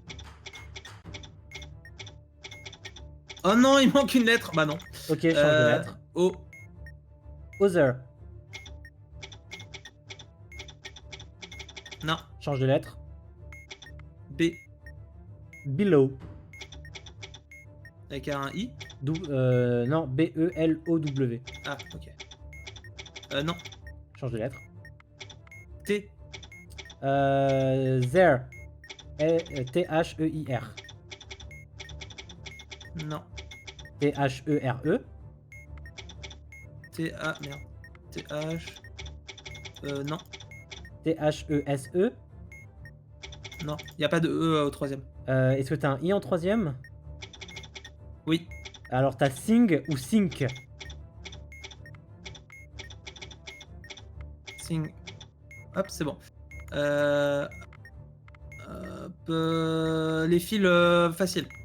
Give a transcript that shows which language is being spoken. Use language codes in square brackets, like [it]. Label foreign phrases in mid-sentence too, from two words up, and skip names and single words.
[fr] Oh non, il manque une lettre. Bah non. Ok, change de lettre. O. Other. Non. Change de lettre. B. Below. Avec un I. Non, B-E-L-O-W. Ah, ok. Non. Change de lettre. T. There. T-H-E-I-R. Non. T-H-E-R-E. T-A. Merde. T-H. Non. T-H-E-S-E. Non. Y a pas de E au troisième. Est-ce que t'as un I en troisième? Oui. Alors t'as sing ou sync. Sing. Hop, c'est bon. Les fils faciles.